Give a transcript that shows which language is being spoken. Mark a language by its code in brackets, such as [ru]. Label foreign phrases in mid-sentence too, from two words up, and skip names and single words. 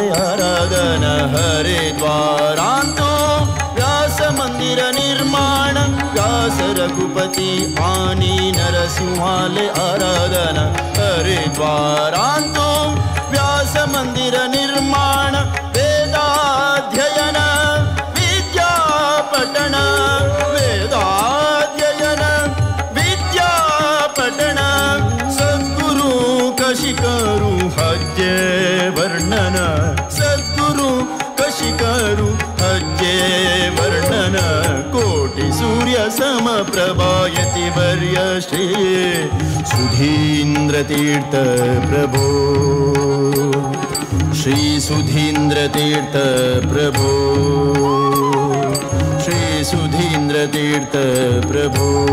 [kok] आराधन हरिद्वारांतो व्यास मंदिर निर्माण व्यास रघुपति आनी नरसिंहाले आराधन हरिद्वारांतो व्यास मंदिर निर्माण वेदाध्ययन विद्यापठन वेदाध्ययन विद्यापठन सद्गुरु कशी करू हज्जे वर्णन सद्गुरु कशी करू हज्जे वर्णन [sa] कोटि सूर्यसमप्रभायति वर्य श्री सुधीन्द्रतीर्थ प्रभो श्री सुधीन्द्रतीर्थ प्रभो श्री सुधीन्द्रतीर्थ प्रभो